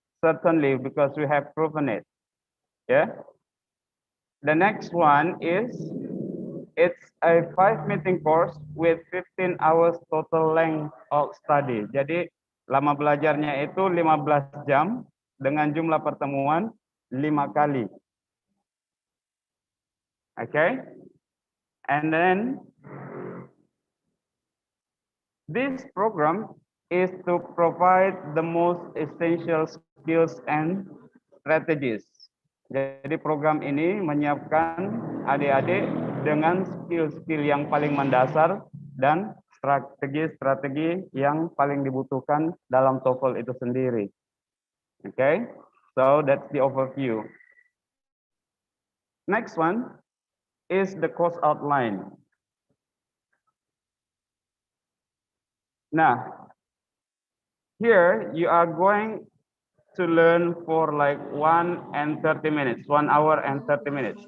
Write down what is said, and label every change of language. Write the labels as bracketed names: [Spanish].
[English] Certainly, because we have proven it. Yeah. The next one is, it's a 5-meeting course with 15 hours total length of study. [Indonesian] Jadi lama belajarnya itu 15 jam dengan jumlah pertemuan 5 kali. [English] Okay? And then this program is to provide the most essential skills and strategies. [Indonesian] Jadi program ini menyiapkan adik-adik dengan skill-skill yang paling mendasar dan strategi-strategi yang paling dibutuhkan dalam TOEFL itu sendiri. [English] Okay, so that's the overview. Next one is the course outline. Nah, here you are going to learn for like 1 and 30 minutes, 1 hour and 30 minutes.